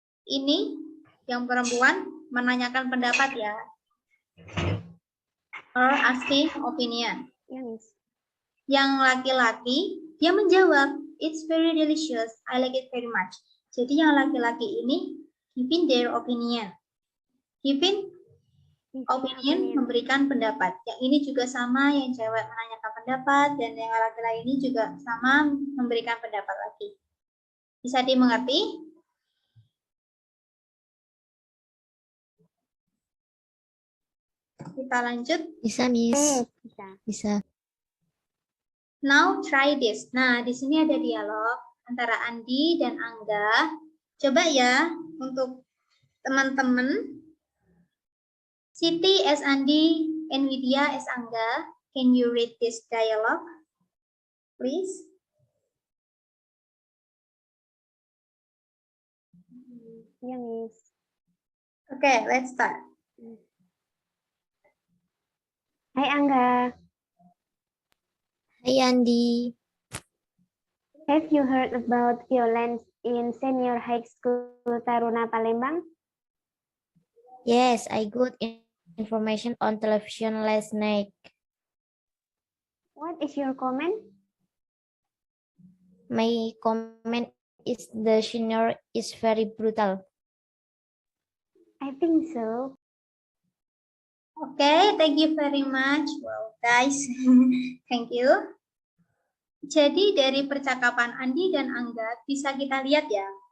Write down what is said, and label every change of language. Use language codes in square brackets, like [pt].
[id] Ini yang perempuan menanyakan pendapat ya. [en] Or asking opinion. [id] Yang laki-laki, dia menjawab, [en] it's very delicious, I like it very much. [id] Jadi yang laki-laki ini giving their opinion. Giving opinion, memberikan pendapat. Yang ini juga sama, yang cewek menanyakan pendapat, dan yang laki-laki ini juga sama, memberikan pendapat lagi. Bisa dimengerti? Kita lanjut. Bisa, Miss. Bisa. [en] Now try this. [id] Nah, di sini ada dialog antara Andi dan Angga. Coba ya untuk teman-teman. [en] Siti as Andi and Widya as Angga. Can you read this dialogue, please? [id] Ya, Miss. [en] Okay, let's start. [id] Hai Angga. Hai Andi. [en] Have you heard about violence in senior high school Taruna Palembang? Yes, I got information on television last night. What is your comment? My comment is the senior is very brutal. I think so. Okay, thank you very much. Wow, guys, thank you. [id] Jadi dari percakapan Andi dan Angga bisa kita lihat ya.